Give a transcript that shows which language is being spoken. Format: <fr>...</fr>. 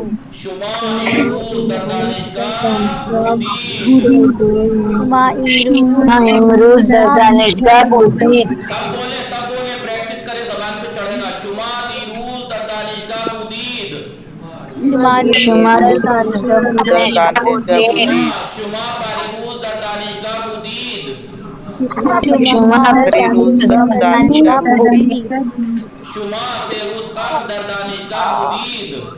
<fa>شما امروز در دانشگاه بودید. شما امروز در دانشگاه بودید.</fa> <ur>سب بولے پریکٹس کرے، زبان پہ چڑھے گا.</ur> <fa>شما دیروز در دانشگاه بودید. شما در دانشگاه بودید. شما پریروز در دانشگاه بودید. شما پریروز در دانشگاه بودید. شما سه روز قبل در دانشگاه بودید.</fa>